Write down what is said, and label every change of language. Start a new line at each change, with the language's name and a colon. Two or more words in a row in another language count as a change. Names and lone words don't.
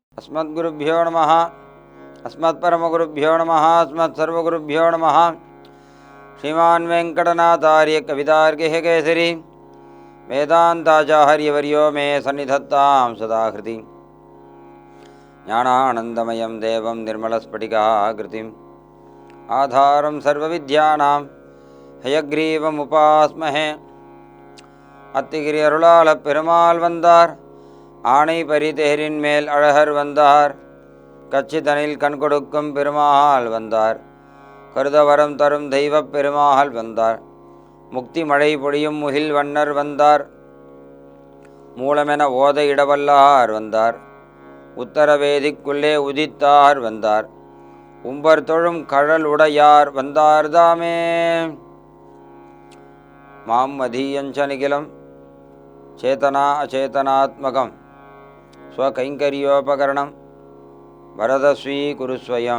Sanskrit: अस्मद्गुरुभ्यो नमः अस्मत्परमगुरुभ्यो नमः अस्मत्सर्वगुरुभ्यो नमः श्रीमान् वेङ्कटनाथार्य कवितार्किः केसरी वेदान्ताचार्यवर्यो मे सन्निधत्तां सदा हृदि ज्ञानानन्दमयं देवं निर्मलस्फटिकाकृतिम् आधारं सर्वविद्यानां हयग्रीवमुपास्महे
Tamil: அத்திகிரி அருளாள பெருமாள் வந்தார் ஆணை பரிதேரின் மேல் அழகர் வந்தார் கச்சிதனில் கண் கொடுக்கும் பெருமாள் வந்தார் கருதவரம் தரும் தெய்வப் பெருமாள் வந்தார் முக்தி மழை பொழியும் முகில் வண்ணர் வந்தார் மூலமென ஓத இடவல்லார் வந்தார் உத்தரவேதிக்குள்ளே உதித்தார் வந்தார் உம்பர் தொழும் கழல் உடையார் வந்தார்
Sanskrit: तामे माम् मदीयञ्चनिखिलम् चेतना अचेतनात्मकम् स्वकैङ्कर्योपकरणम् वरदस्वी कुरुस्वयम्.